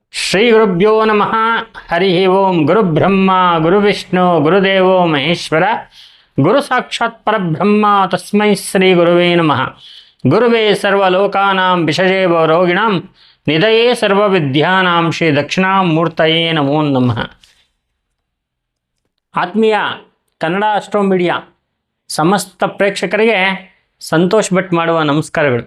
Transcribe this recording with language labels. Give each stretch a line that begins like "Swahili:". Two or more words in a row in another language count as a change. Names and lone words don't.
Sanskrit: ಶ್ರೀ ಗುರುಭ್ಯೋ ನಮಃ. ಹರಿ ಓಂ. ಗುರುಬ್ರಹ್ಮ ಗುರುವಿಷ್ಣು ಗುರುದೇವೋ ಮಹೇಶ್ವರ, ಗುರು ಸಾಕ್ಷಾತ್ ಪರಬ್ರಹ್ಮ ತಸ್ಮೈ ಶ್ರೀ ಗುರುವೇ ನಮಃ. ಗುರುವೇ ಸರ್ವಲೋಕಾನಾಂ ವಿಷಜೇ ರೋಗಿಣಾಂ ನಿಧಯೇ ಸರ್ವವಿದ್ಯಾನಾಂ ಶ್ರೀ ದಕ್ಷಿಣಾಮೂರ್ತಯೇ ನಮೋ ನಮಃ.
Kannada: ಆತ್ಮೀಯ ಕನ್ನಡ ಆಸ್ಟ್ರೋ ಮೀಡಿಯಾ ಸಮಸ್ತ ಪ್ರೇಕ್ಷಕರಿಗೆ ಸಂತೋಷ್ ಭಟ್ ಮಾಡುವ ನಮಸ್ಕಾರಗಳು.